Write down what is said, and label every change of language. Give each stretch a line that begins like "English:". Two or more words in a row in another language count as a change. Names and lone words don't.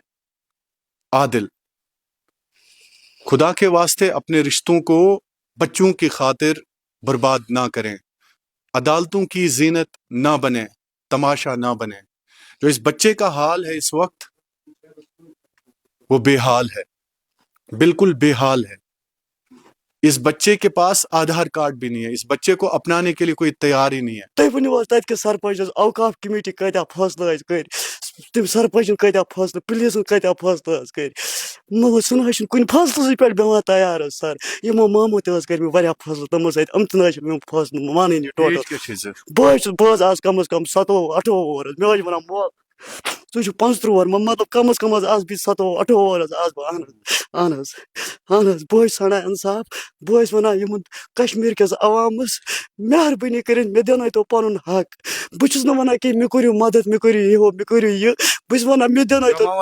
Hindi: आदिल, खुदा के वास्ते अपने रिश्तों को बच्चों की खातिर बर्बाद ना करें, अदालतों की जीनत ना बने, तमाशा ना बने। जो इस बच्चे का हाल है इस वक्त, वो बेहाल है, बिल्कुल बेहाल है। इस बच्चे के पास आधार कार्ड भी नहीं है, इस बच्चे को अपनाने के लिए कोई तैयार ही नहीं है।
Kashmiri: تُہۍ ؤنِو حظ تَتہِ کِس سرپنچس اوقاف کمیٹی کۭتیاہ فٲصلہٕ حظ کٔرۍ تٔمۍ سرپنچن کۭتیاہ فٲصلہٕ پُلیٖسن کۭتیاہ فٲصلہٕ حظ کٔرۍ سُہ نہ حظ چھُنہٕ کُنہِ فٲصلَسٕے پٮ۪ٹھ بیٚہوان تیار حظ سر یِمو مامو تہِ حظ کٔرۍ مےٚ واریاہ فٲصلہٕ تِمو سۭتۍ یِم تہِ نہ حظ چھِنہٕ میون فٲصلہٕ مانٲنی ٹوٹل بہٕ حظ آز کم از کم 17-18 وُہُر حظ مےٚ حظ چھِ وَنان مول ژٕ چھُکھ 35 وُہُر مطلب کم از کم حظ آز بہٕ 17-18 وُہُر حظ آز بہٕ اہن حظ بہٕ حظ چھُس ژھانڈان اِنصاف بہٕ حظ وَنان یِمن کشمیٖر کِس عوامس مہربٲنی کٔرِتھ مےٚ دِنٲیتو پنُن حق بہٕ چھُس نہٕ وَنان کہِ مےٚ کٔرِو مدد مےٚ کٔرِو یہِ مےٚ کٔرِو یہِ بہٕ چھُس وَنان مےٚ دِنٲیتو